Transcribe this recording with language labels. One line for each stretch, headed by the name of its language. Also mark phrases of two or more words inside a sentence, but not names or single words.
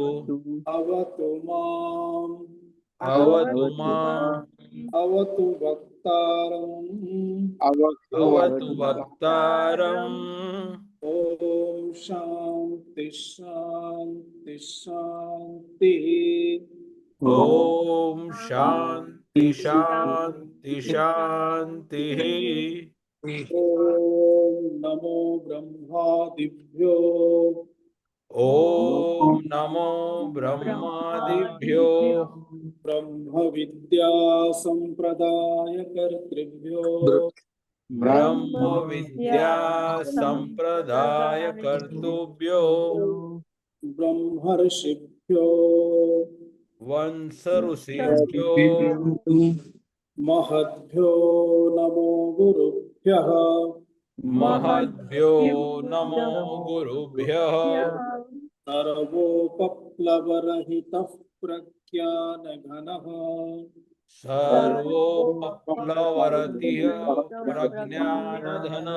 Sanskrit: अवतु माम् અવતુ માં अवतु वक्तारम् અવતુ વક્તારમ ॐ शान्ति शान्ति शान्तिः ઓમ શાંતિ શાંતિ શાંતિઃ ॐ नमो ब्रह्मादिभ्यो ઓમ નમો બ્રહ્માદિભ્યો ब्रह्मविद्या सम्प्रदायकर्तृभ्यो બ્રહ્મ વિદ્યા સંપ્રદાય કર્તુભ્યો ब्रह्मर्षिभ्यो વંશ ઋષિભ્યો महद्भ्यो नमो गुरुभ्यः મહદ્ભ્યો નમો ગુરુભ્યઃ सर्वोपप्लवरहितः प्रज्ञानघनः સર્વોપપ્લવરતિઃ પ્રજ્ઞાનધનઃ